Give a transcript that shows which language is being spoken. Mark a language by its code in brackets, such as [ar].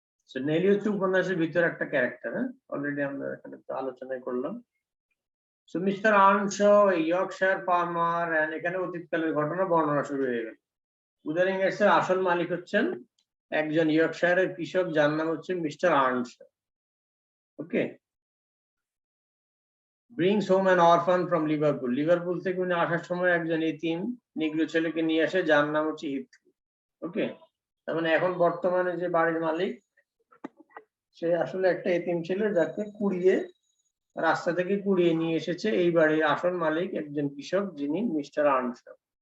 [bn] So Nelly হচ্ছে উপন্যাসের ভিতরে একটা ক্যারেক্টার। হ্যাঁ, অলরেডি আমরা এখানে তো আলোচনাই করলাম। So mister আর্নশো, Yorkshire farmer, and এখানে অতীতকালের ঘটনা বর্ণনা শুরু হয়ে গেল। উদারিং হাইটস এর আসল মালিক হচ্ছেন একজন ইয়র্কশায়ারের কৃষক, যার নাম হচ্ছে mister আর্নশো। [en] Okay, brings home an orphan from Liverpool. [bn] Liverpool থেকে উনি আসার সময় একজন এতিম নিগ্রো ছেলেকে নিয়ে আসে, যার নাম হচ্ছে হিথক্লিফ। ওকে, তার মানে এখন বর্তমানে যে বাড়ির মালিক সে আসলে একটা এতিম ছিল, যাকে রাস্তা থেকে কুড়িয়ে নিয়ে এসেছে এই বাড়ির আসল মালিক একজন কৃষক, যিনি মিস্টার আর্নশো।